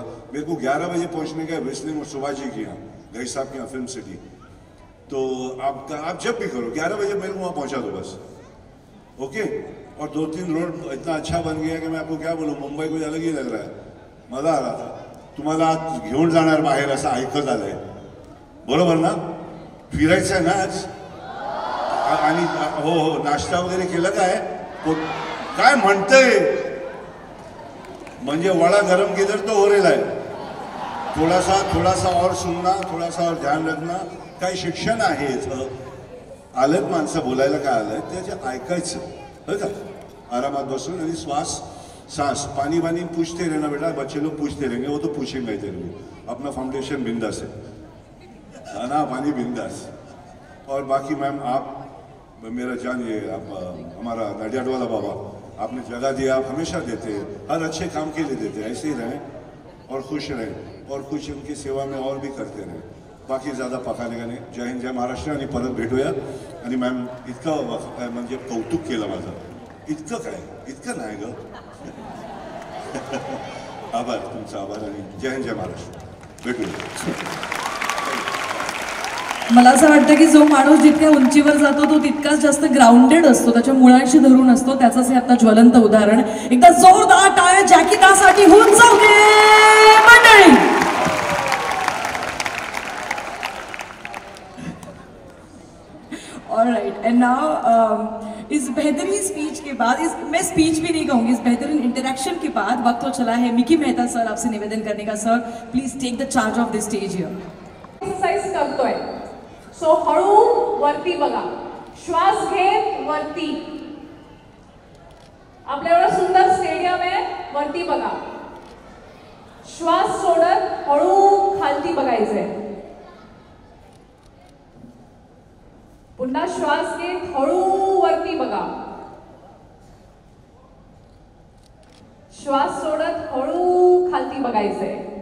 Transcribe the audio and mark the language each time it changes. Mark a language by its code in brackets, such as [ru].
[hi] मेरे को 11 बजे पहुँचने का है वेस्लिन और सुभाष जी के यहाँ, गई साहब के यहाँ फिल्म सिटी। तो आप जब भी करो 11 बजे मेरे को वहाँ पहुँचा दो बस, ओके। और 2-3 रोड इतना अच्छा बन गया कि मैं आपको क्या बोलूँ, मुंबई को अलग ही लग रहा है, मजा आ रहा था। [mr] तुम्हाला आज घेऊन जाणार बाहेर असं ऐकत आलंय, बरोबर ना, फिरायचं आहे ना आज। आणि हो नाश्ता वगैरे केलं काय म्हणतंय, म्हणजे वडा गरम [hi] किधर तो हो रहा है। थोड़ा सा और सुनना, थोड़ा सा और ध्यान रखना, [mr] काही शिक्षण आहे इथं। आलेत माणसं बोलायला, काय आलंय त्याचे ऐकायचं, हो का, आरामात बसून आणि [hi] सांस पानी पूछते रहना बेटा, बच्चे लोग पूछते रहेंगे, वो तो पूछेंगे तेरे को, अपना फाउंडेशन बिंदास है ना, पानी बिंदास। और बाकी मैम आप मेरा जान, ये आप हमारा नडियाड वाला बाबा, आपने जगह दिया, आप हमेशा देते हैं, हर अच्छे काम के लिए देते हैं, ऐसे ही रहें और खुश रहें और कुछ उनकी सेवा में और भी करते रहें। बाकी ज़्यादा पकाने का नाही। [mr] जय हिंद, जय महाराष्ट्र, आणि परत भेटूया। आणि मॅम इतकं म्हणजे कौतुक केलं माझं, इतकं काय, इतकं नाही ग आभार, तुमचा आभार, आणि जय हिंद, जय महाराष्ट्र, भेटूया। मला असं वाटतं की जो माणूस जितक्या उंचीवर जातो तो तितकाच जास्त ग्राउंडेड असतो, त्याच्या मुळांशी धरून असतो, त्याचंच हे आता ज्वलंत उदाहरण। एकदा जोरदार टाळ्या जॅकी दासाठी होऊन जाऊ दे मंडळी। [en] alright, and now [hi] इस बेहतरीन स्पीच के बाद, मैं स्पीच भी नहीं कहूंगी, इस बेहतरीन इंटरेक्शन के बाद वक्त तो चला है मिकी मेहता सर आपसे निवेदन करने का। [en] Sir please take the charge of the stage here. [mr] Exercise करतोय, सो हळू वरती बघा, श्वास घेत वरती, आपल्या एवढं सुंदर स्टेडियम आहे, वरती बघा, श्वास सोडत हळू खालती बघायचंय, पुन्हा श्वास घेत हळू वरती बघा, श्वास सोडत हळू खालती बघायचंय।